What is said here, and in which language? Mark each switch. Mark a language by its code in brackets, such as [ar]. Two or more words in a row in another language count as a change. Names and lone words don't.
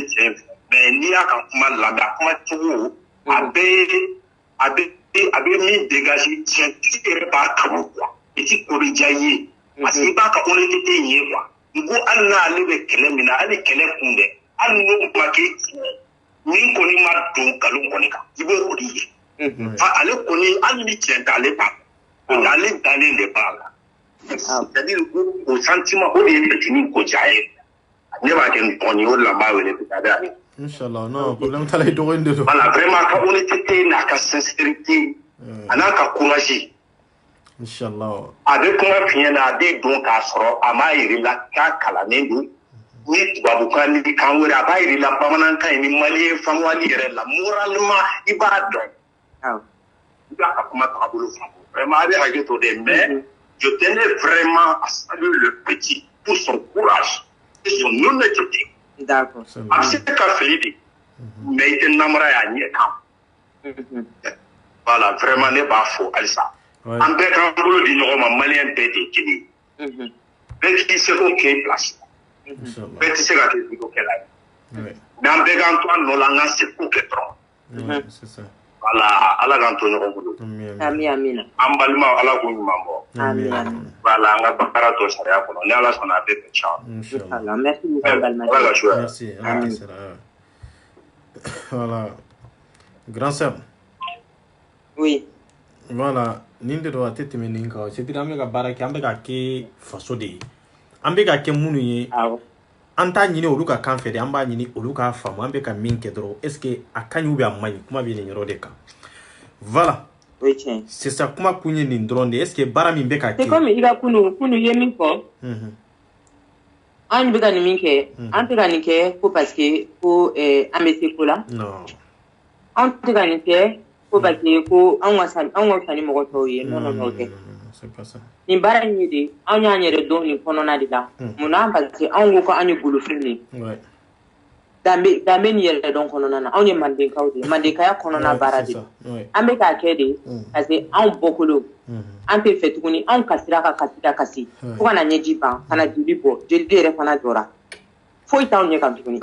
[bm] tiɲɛ fɛ mais n'i y'a ka kuma lamɛn a kuma cogo a bɛ min dégager tiɲɛtigi yɛrɛ b'a kanu quoi i ti ko bɛ diya i ye [fr] parce que [bm] i b'a ka honnêteté in ye quoi n ko hali n'ale bɛ kɛlɛ min na hali kɛlɛ kun dɛ hali n'o ma kɛ tiɲɛ min kɔni ma don nkalon kɔni kan i b'o de ye ale kɔni hali ni tiɲɛ t'ale ba ale dalen de b'a la c'est-à-dire o sentiment o de ye fitinin ko diya ye ne b'a kɛ n tɔn ye o de la n b'a wele peut-être [fr] Inch'Allah, non, problème t'as les droits de voilà, vraiment, [bm] ka honnêteté, n'a ka sincérité, a n'a ka courage. Inch'Allah. Avec kuma fiɲɛ na, a bɛ don k'a sɔrɔ a m'a yɛrɛ la k'a kalannen don, ni tubabukan ni kan wɛrɛ a b'a yɛrɛ la bamanankan ye ni maliyɛn faamuyali yɛrɛ la, moralement i b'a dɔn. I b'a ka kuma tagabolo faamu. Vraiment, a bɛ hakɛ to dɛ, [fr] mais je tenais vraiment à saluer le petit pour son courage et son honnêteté. D'accord. [bm] A bɛ se ka fili de mais i tɛ namara y'a ɲɛ kan [fr] voilà vraiment [bm] ne b'a fɔ halisa an bɛɛ k'an bolo di ɲɔgɔn ma maliyɛn bɛɛ de ye kelen ye bɛɛ k'i se k'o kɛ i place bɛɛ tɛ se ka kɛ jugokɛla ye mais an bɛɛ k'an to an nɔ la an k'an se k'o kɛ dɔrɔn voilà ala k'an to ɲɔgɔn bolo amina an balimaw ala k'u ɲuman bɔ voilà an ka baara to sariya kɔnɔ ni ala sɔnna a bɛɛ bɛ ca [fr] inchallah merci beaucoup balimaw [bm] ala ka su [fr] merci voilà grand sœur oui [bm] voilà nin de do a tɛ tɛmɛ nin kan c'est-à-dire an bɛ ka baara kɛ an bɛ ka kɛ faso de ye an bɛ ka kɛ minnu ye an t'a ɲini olu ka kan fɛ de an b'a ɲini olu k'a faamu an bɛ ka min kɛ dɔrɔn [fr] est ce que [bm] a ka ɲi [fr] ou bien [bm] a man ɲi kuma bɛ nin yɔrɔ de kan [fr] voilà c'est ça [bm] kuma kun ye nin dɔrɔn de [fr] est ce que [bm] baara min bɛ ka kɛ [fr] c'est comme [bm] i ka kunu ye min fɔ an bɛ ka nin min kɛ an tɛ ka nin kɛ ko [fr] parce que [bm] ko an bɛ se ko la [fr] non [bm] an tɛ ka nin kɛ ko [fr] parce que [bm] ko an ka fisa ni mɔgɔ tɔw ye [fr] non non [bm] tɛ [fr] c'est pas ça [bm] nin baara in ye de an y'an yɛrɛ dɔn nin kɔnɔna de la munna [fr] parce que [bm] an ko ko an ye bolofɛn de ye danbe nin yɛrɛ dɔn kɔnɔna na anw ye mandenkaw de ye mandenkaya kɔnɔna baara de an bɛ k'a kɛ de [fr] parce que [bm] anw bɔkolo an tɛ fɛ tuguni anw kasira ka kasi fo ka na ɲɛji ban ka na joli bɔ joli yɛrɛ fana jɔra foyi t'anw ɲɛ kan tuguni